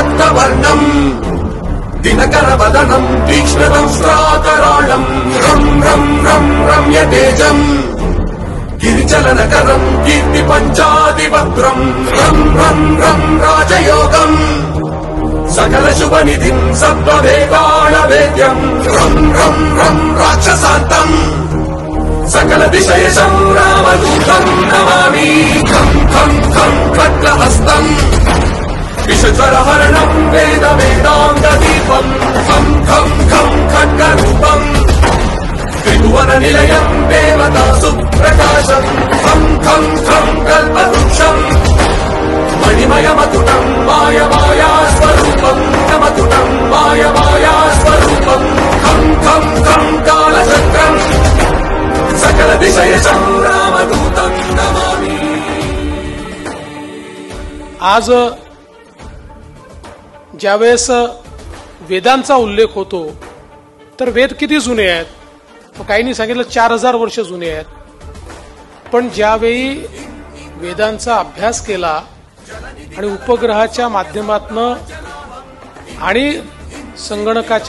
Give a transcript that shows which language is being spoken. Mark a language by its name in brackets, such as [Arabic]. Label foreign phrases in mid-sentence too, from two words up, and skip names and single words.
[Sanskrit] वर्णम् दिनकरवदनम् तीक्ष्णदंष्ट्राकराळम् रं रं रं रम्यतेजम् गिरिचलनकरम् कीर्तिपञ्चादिवक्त्रम् रं रं रं राजयोगम् सकलशुभनिधिम् सत्त्ववेदाणवेद्यम् रं रं रं राक्षसान्तम् सकलविषयशम् रामदूतम् नमामि खं खं खं खड्गहस्तम् विषज्वरहरणम् वेद वेदाङ्गदीपम् खं खं खं खड्गरूपम् त्रिभुवननिलयम् देवतासुप्रकाशम् खं खं खं कल्पवृक्षम् मणिमयमतुटम् मायमायास्वरूपम् नमतुटम् मायमायास्वरूपम् खं खं खं कालचक्रम् सकलविषयशम् रामदूतम् नमामि। [Marathi] आज ज्यावेळेस वेदांचा उल्लेख होतो तर वेद किती जुने आहेत? काहींनी सांगितलं 4000 वर्ष जुने आहेत. पण ज्यावेळी वेदांचा अभ्यास केला आणि उपग्रहाच्या माध्यमातनं आणि संगणकाच्या